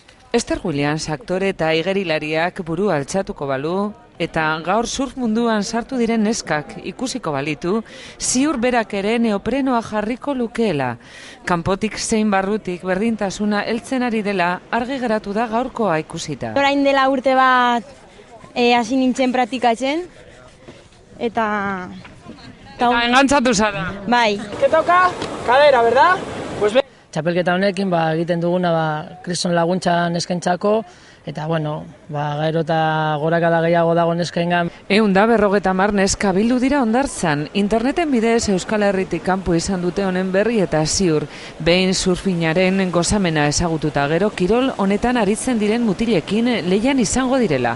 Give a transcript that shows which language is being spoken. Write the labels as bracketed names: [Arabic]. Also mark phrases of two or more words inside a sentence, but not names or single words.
[Basque] Esther Williams aktore eta igerilariak buru altxatuko balu, eta gaur surf munduan sartu diren neskak ikusiko balitu, ziur berak ere neoprenoa jarriko lukeela. Kanpotik zein barrutik berdintasuna heltzen ari dela argi geratu da gaurkoa ikusita. Orain dela urte bat hasi nintzen praktikatzen, eta engantzatu zara. Bai. [Spanish] ¿Qué toca? Cadera, ¿verdad? Pues ve. [Basque] Txapelketa honekin egiten duguna krison laguntza neskentzako, eta gero eta gorakada gehiago dago neskaingan. 150 neska bildu dira Hondartzan. Interneten bidez Euskal Herritik kanpo izan dute honen berri eta ziur. Behin surfinaren gozamena ezagututa gero, kirol honetan aritzen diren mutilekin lehian izango direla.